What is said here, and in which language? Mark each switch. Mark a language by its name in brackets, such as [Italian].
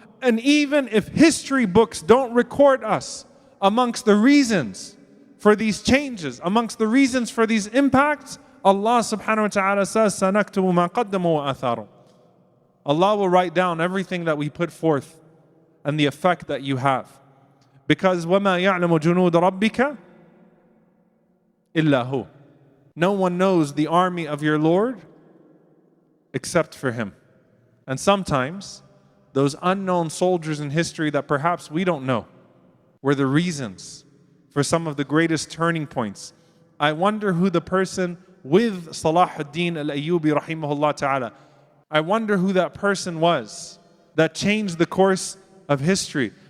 [English] And even if history books don't record us amongst the reasons for these changes, amongst the reasons for these impacts, Allah subhanahu wa ta'ala says, [Arabic] سَنَكْتُبُ مَا قَدَّمُوا وَآثَارُوا. [English] Allah will write down everything that we put forth and the effect that you have. Because [Arabic] وَمَا يَعْلَمُ جُنُودَ رَبِّكَ إِلَّا هُ. [English] No one knows the army of your Lord except for Him. And sometimes those unknown soldiers in history that perhaps we don't know were the reasons for some of the greatest turning points. I wonder who the person with Salah ad-Din al-Ayyubi rahimahullah ta'ala, I wonder who that person was that changed the course of history.